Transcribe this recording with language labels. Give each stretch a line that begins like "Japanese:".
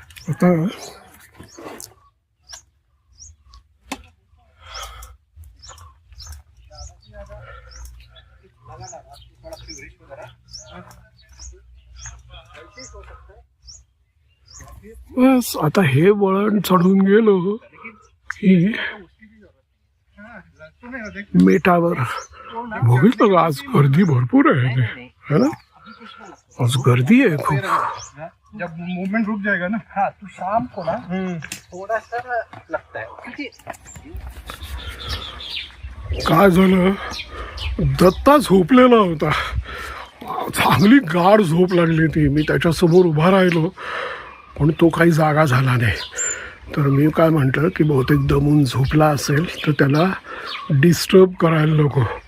Marathi: आता बस आता हे वळण चढून गेलो की मेटावर बघितलं का आज गर्दी भरपूर आहे है ना. आज गर्दी आहे खूप.
Hindi: जब मूवमेंट रुक जाएगा ना, हाँ तो शाम को ना थोड़ा सा लगता है.
Marathi: काय झालं, दत्ता झोपलेला होता, चांगली गाढ झोप लागली ती. मी त्याच्यासमोर उभा राहिलो पण तो काही जागा झाला नाही. तर मी काय म्हटलं की बहुतेक दमून झोपला असेल तर त्याला डिस्टर्ब करायला नको.